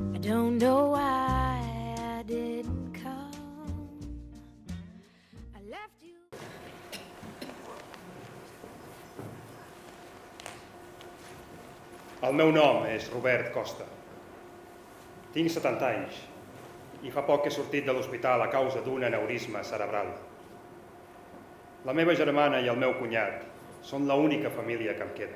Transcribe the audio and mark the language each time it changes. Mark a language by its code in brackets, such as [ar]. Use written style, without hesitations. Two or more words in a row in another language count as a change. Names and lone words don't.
[en] don't know why I didn't come. I left you. [ca] El meu nom és Robert Costa. Tinc 70 anys i fa poc que he sortit de l'hospital a causa d'un aneurisma cerebral. La meva germana i el meu cunyat són l'única família que em queda.